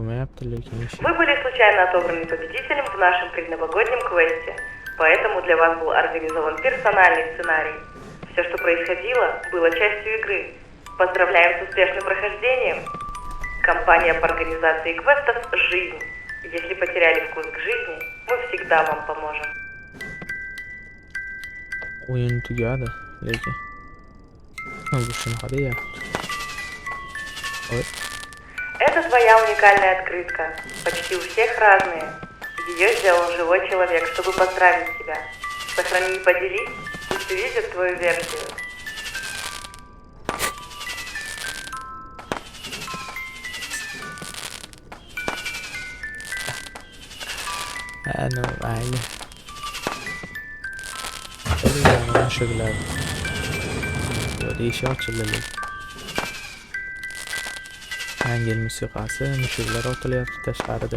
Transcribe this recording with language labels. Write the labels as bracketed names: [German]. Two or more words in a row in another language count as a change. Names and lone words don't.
[Uzbek] qilyapti, lekin ish [Russian] Вы были случайно отобраны победителем в нашем предновогоднем квесте, поэтому для вас был организован персональный сценарий. Все, что происходило, было частью игры. Поздравляем с успешным прохождением. Компания по организации квестов «Жизнь». Если потеряли вкус к жизни, мы всегда вам поможем. [Uzbek] o'yin tugadi, lekin bu shunaqa deyapti. Voy, [Russian] Это твоя уникальная открытка. Почти у всех разные. Ее сделал живой человек, чтобы поздравить тебя. Сохрани и поделись, пусть увидят твою версию. [Uzbek] no, mayli. Qo'ygan mushuklar. Eshik ochildi. Yangi yil musiqasi, mushuklar otilyapti tashqarida.